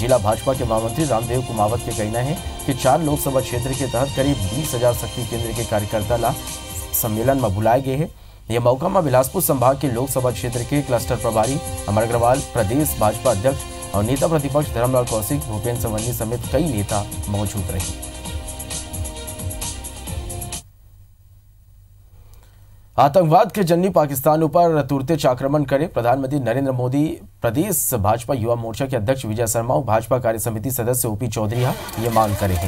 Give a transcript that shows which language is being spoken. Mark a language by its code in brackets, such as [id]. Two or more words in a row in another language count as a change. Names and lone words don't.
[hne] जिला भाजपा के महामंत्री रामदेव कुमावत के कहना है कि 4 लोकसभा क्षेत्र के तहत करीब 20,000 शक्ति केंद्र के कार्यकर्ता ला सम्मेलन में बुलाए गए हैं। यह मौका में बिलासपुर संभाग के लोकसभा क्षेत्र के क्लस्टर प्रभारी अमर अग्रवाल, प्रदेश भाजपा अध्यक्ष और नेता प्रतिपक्ष धर्मलाल कौशिक, भूपेन्द्र सवन्नी समेत कई नेता मौजूद रहे। आतंकवाद के जन्नी पाकिस्तान पर तुरंत आक्रमण करे प्रधानमंत्री नरेंद्र मोदी प्रदेश भाजपा युवा मोर्चा के अध्यक्ष विजय शर्मा और भाजपा कार्य समिति सदस्य ओपी चौधरी ये मांग करे हैं।